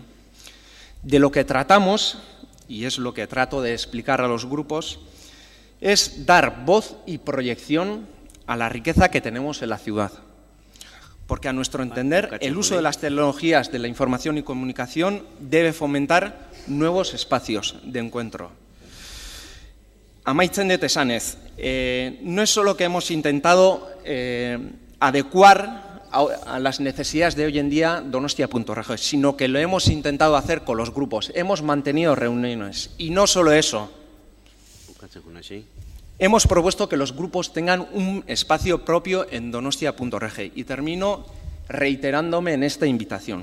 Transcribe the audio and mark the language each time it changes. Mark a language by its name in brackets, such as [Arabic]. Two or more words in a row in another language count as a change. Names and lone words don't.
[Spanish] De lo que tratamos, y es lo que trato de explicar a los grupos, es dar voz y proyección a la riqueza que tenemos en la ciudad. Porque a nuestro entender, el uso de las tecnologías de la información y comunicación debe fomentar nuevos espacios de encuentro. [Basque] Amaitzen dut esanez, [Spanish] no es solo que hemos intentado adecuar a las necesidades de hoy en día donostia.org, sino que lo hemos intentado hacer con los grupos. Hemos mantenido reuniones y no solo eso. Hemos propuesto que los grupos tengan un espacio propio en donostia.org y termino reiterándome en esta invitación.